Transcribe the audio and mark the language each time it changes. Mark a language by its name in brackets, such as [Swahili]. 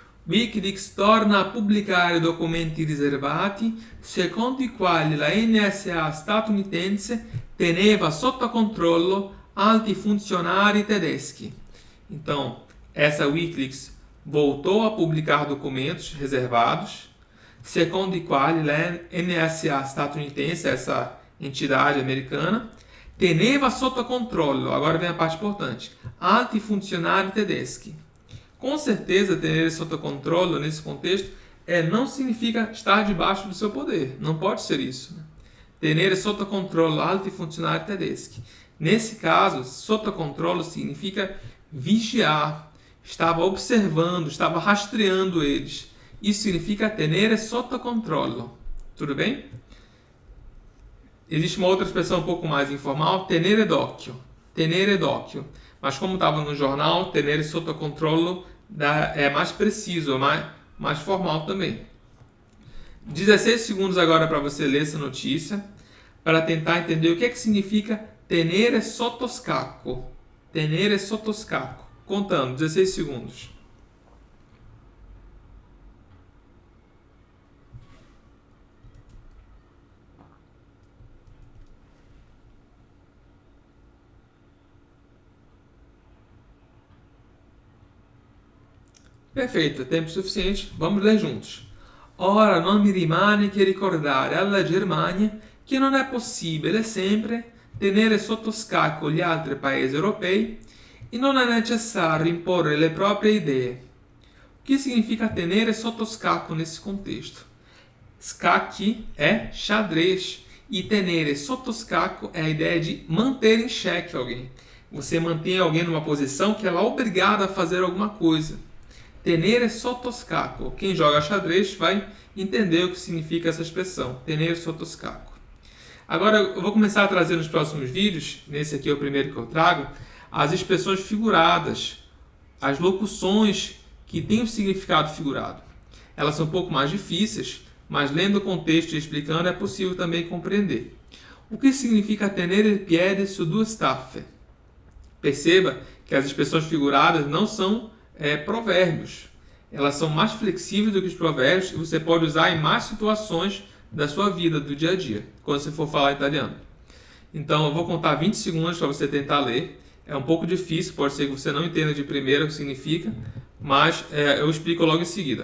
[Italian] Wikileaks torna a pubblicare documenti riservati secondo i quali la NSA statunitense teneva sotto controllo alti funzionari tedeschi. [Portuguese] Então, essa Wikileaks voltou a publicar documentos reservados, [Italian] secondo i quali la NSA statunitense, [Portuguese] essa entidade americana, [Italian] Teneva sotto controllo, [Portuguese] agora vem a parte importante, [Italian] alti funzionari tedeschi. [Portuguese] Com certeza, [Italian] tenere sotto controllo, [Portuguese] nesse contexto, não significa estar debaixo do seu poder. Não pode ser isso. [Italian] Tenere sotto controllo alti funzionari tedeschi. [Portuguese] Nesse caso, [Italian] sotto controllo [Portuguese] significa vigiar. Estava observando, estava rastreando eles. Isso significa [Italian] tenere sotto controllo. [Portuguese] Tudo bem? Existe uma outra expressão um pouco mais informal, [Italian] tenere d'occhio. Tenere d'occhio. [Portuguese] Mas como estava no jornal, [Italian] tenere sotto controllo [Portuguese] é mais preciso, mais formal também. 16 segundos agora para você ler essa notícia, para tentar entender o que significa [Italian] tenere sotto scacco. Tenere sotto scacco. [Portuguese] Contando, 16 segundos. Perfeito, tempo suficiente, vamos ler juntos. [Italian] Ora non mi rimane che ricordare alla Germania che non è possibile sempre tenere sotto scacco gli altri paesi europei e non è necessario imporre le proprie idee. [Portuguese] O que significa [Italian] tenere sotto scacco [Portuguese] nesse contexto? Scacchi é xadrez e [Italian] tenere sotto scacco [Portuguese] é a ideia de manter em xeque alguém. Você mantém alguém numa posição que ela é obrigada a fazer alguma coisa. [Italian] Tenere sotto scacco. [Portuguese] Quem joga xadrez vai entender o que significa essa expressão. Tenere sotto scacco. Agora eu vou começar a trazer nos próximos vídeos, nesse aqui é o primeiro que eu trago, as expressões figuradas, as locuções que têm o significado figurado. Elas são um pouco mais difíceis, mas lendo o contexto e explicando é possível também compreender. O que significa [Italian] tenere il piede su due staffe? [Portuguese] Perceba que as expressões figuradas não são provérbios. Elas são mais flexíveis do que os provérbios e você pode usar em mais situações da sua vida, do dia a dia, quando você for falar italiano. Então eu vou contar 20 segundos para você tentar ler. É um pouco difícil, pode ser que você não entenda de primeira o que significa, mas eu explico logo em seguida.